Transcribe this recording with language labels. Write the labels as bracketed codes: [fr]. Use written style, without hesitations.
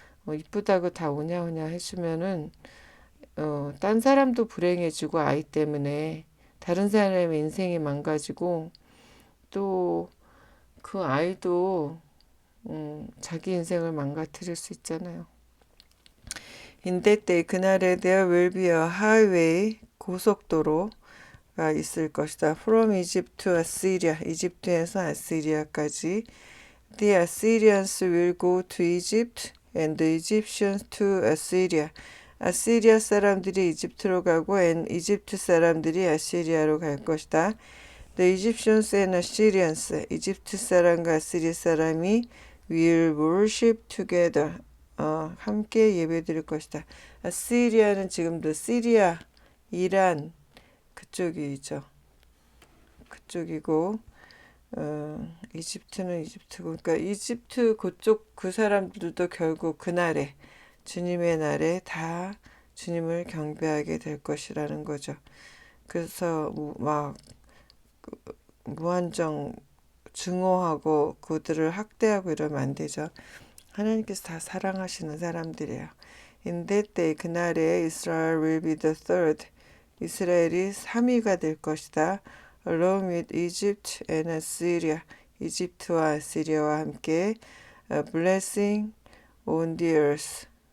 [ko] 이쁘다고 다 오냐오냐 해주면은 딴 사람도 불행해지고 아이 때문에 다른 사람의 인생이 망가지고 또 그 아이도 자기 인생을 망가뜨릴 수 있잖아요. [en] In that day, [ko] 그날에 [en] there will be a highway, [ko] 고속도로가 있을 것이다. [en] From Egypt to Assyria, [ko] 이집트에서 아시리아까지. [en] The Assyrians will go to Egypt and the Egyptians to Assyria. [ko] 아시리아 사람들이 이집트로 가고 이집트 사람들이 아시리아로 갈 것이다. [en] The Egyptians and Assyrians, [ko] 이집트 사람과 아시리아 사람이 [en] will worship together. [ko] 함께 예배드릴 것이다. 아시리아는 지금도 시리아, 이란 그쪽이죠. 그쪽이고 이집트는 이집트고 그러니까 이집트 그쪽 그 사람들도 결국 그날에 주님의 날에 다 주님을 경배하게 될 것이라는 거죠. 그래서 막 무한정 증오하고 그들을 학대하고 이러면 안 되죠. 하나님께서 다 사랑하시는 사람들이에요. [en] In that day, [ko] 그날에 [en] Israel will be the third. [ko] 이스라엘이 3위가 될 것이다. [en] Along with Egypt and Assyria. [ko] 이집트와 아시리아와 함께 [en] a blessing on the earth.